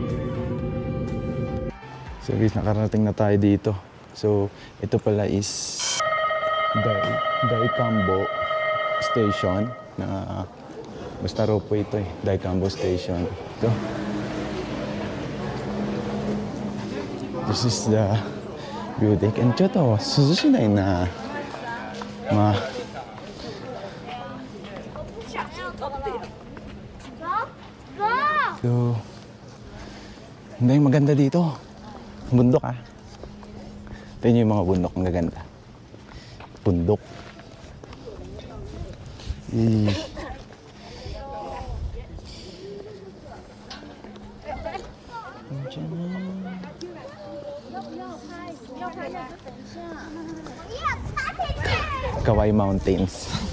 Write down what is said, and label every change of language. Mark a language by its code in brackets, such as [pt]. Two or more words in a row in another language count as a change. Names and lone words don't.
[tl] So guys, nakarating na tayo dito. So, ito pala is Daikambo Station na basta ropeway ito eh. Daikambo Station. Ito. [en] This is the building. [ja] And ちょっと涼しないな。 [tl] まあ。So, hindi maganda dito. Bundok ah. Ito yung mga bundok ang gaganda. Bundok. Kawai Mountains.